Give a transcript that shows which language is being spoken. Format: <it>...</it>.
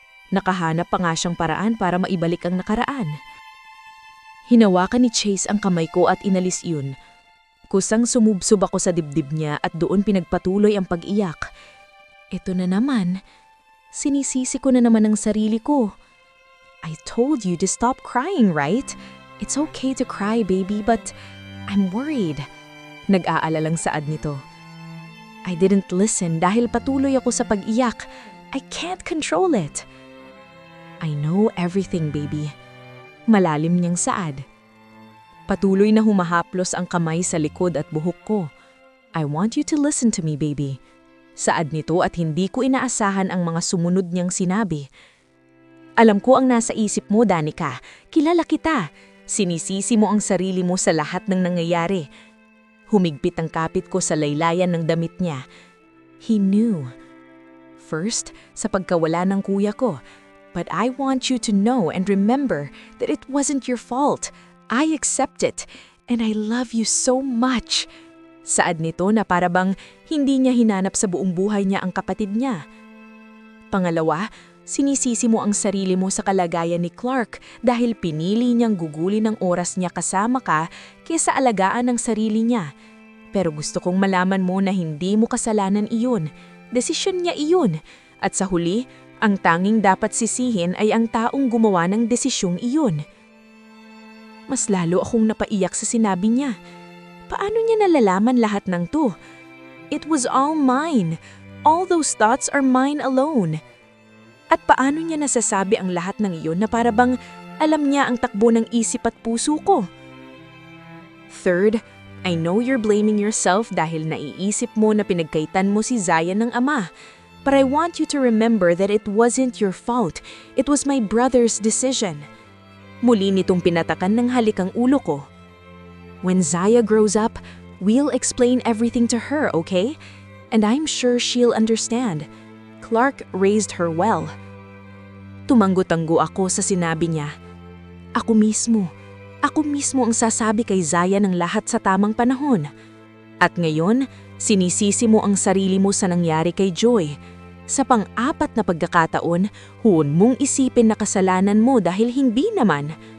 <tl>Nakahanap pa nga siyang paraan para maibalik ang nakaraan. Hinawakan ni Chase ang kamay ko at inalis iyon. Kusang sumubsob ako sa dibdib niya at doon pinagpatuloy ang pag-iyak. Ito na naman. Sinisisi ko na naman ang sarili ko.</tl> <en>I told you to stop crying, right? It's okay to cry, baby, but I'm worried.</en> <tl>Nag-aalalang saad nito.</tl> <en>I didn't listen</en> <tl>dahil patuloy ako sa pag-iyak.</tl> <en>I can't control it. I know everything, baby.</en> <tl>Malalim niyang saad. Patuloy na humahaplos ang kamay sa likod at buhok ko.</tl> <en>I want you to listen to me, baby.</en> <tl>Saad nito at hindi ko inaasahan ang mga sumunod niyang sinabi. Alam ko ang nasa isip mo, Danica. Kilala kita. Sinisisi mo ang sarili mo sa lahat ng nangyayari. Humigpit ang kapit ko sa laylayan ng damit niya.</tl> <en>He knew.</en> <tl>First, sa pagkawala ng kuya ko.</tl> <en>But I want you to know and remember that it wasn't your fault. I accept it, and I love you so much.</en> <tl>Saad nito na parabang hindi niya hinanap sa buong buhay niya ang kapatid niya. Pangalawa, sinisisi mo ang sarili mo sa kalagayan ni Clark dahil pinili niyang gugulin ang oras niya kasama ka kaysa alagaan ang sarili niya. Pero gusto kong malaman mo na hindi mo kasalanan iyon. Desisyon niya iyon. At sa huli, ang tanging dapat sisihin ay ang taong gumawa ng desisyong iyon. Mas lalo akong napaiyak sa sinabi niya. Paano niya nalalaman lahat ng to?</tl> <en>It was all mine. All those thoughts are mine alone.</en> <tl>At paano niya nasasabi ang lahat ng iyon na parabang alam niya ang takbo ng isip at puso ko?</tl> <en>Third, I know you're blaming yourself</en> <tl>dahil naiisip mo na pinagkaitan mo si Zayan ng ama.</tl> <en>But I want you to remember that it wasn't your fault. It was my brother's decision.</en> <tl>Muli nitong pinatakan ng halik ang ulo ko.</tl> <en>When Zaya grows up, we'll explain everything to her, okay? And I'm sure she'll understand. Clark raised her well.</en> <tl>Tumanggo-tanggo ako sa sinabi niya. Ako mismo ang sasabi kay Zaya ng lahat sa tamang panahon. At ngayon, sinisisi mo ang sarili mo sa nangyari kay Joy. Sa pang-apat na pagkakataon, huwag mong isipin na kasalanan mo dahil hindi naman.</tl>